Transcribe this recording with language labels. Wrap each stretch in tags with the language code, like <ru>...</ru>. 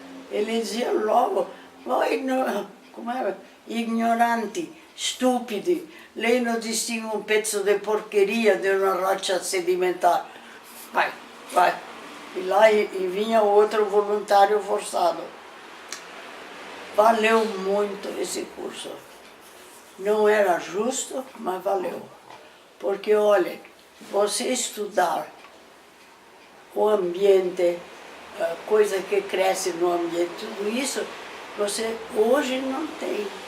<pt>Ele dizia logo,</pt> <it>voi</it> <pt>como é?</pt> <it>Ignoranti, stupidi, lei non distingue un pezzo di porcheria</it> <pt>de uma rocha sedimentar. Vai, vai. E lá e vinha outro voluntário forçado. Valeu muito esse curso. Não era justo, mas valeu. Porque, olha, você estudar o ambiente, coisa que cresce no ambiente, tudo isso, você hoje não tem.</pt>